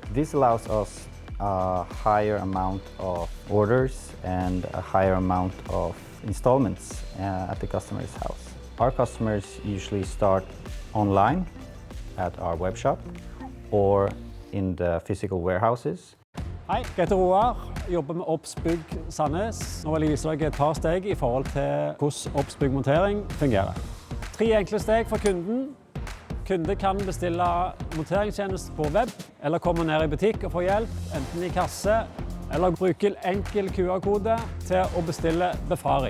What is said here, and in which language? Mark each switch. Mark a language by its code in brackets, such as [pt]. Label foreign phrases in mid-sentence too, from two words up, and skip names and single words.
[en] This allows us a higher amount of orders and a higher amount of installments at the customer's house. Our customers usually start online at our web shop or in the physical warehouses. [no] Hei, jeg heter Roar, jobber med Obs BYGG Sandnes. Nå vil jeg vise deg et par steg i forhold til hvordan Obs BYGG Montering fungerer. 3 enkle steg for kunden. Kunde kan bestille monteringstjeneste på web, eller komme ned i butikk og få hjelp, enten i kasse, eller bruke enkel QR-kode til å bestille befaring.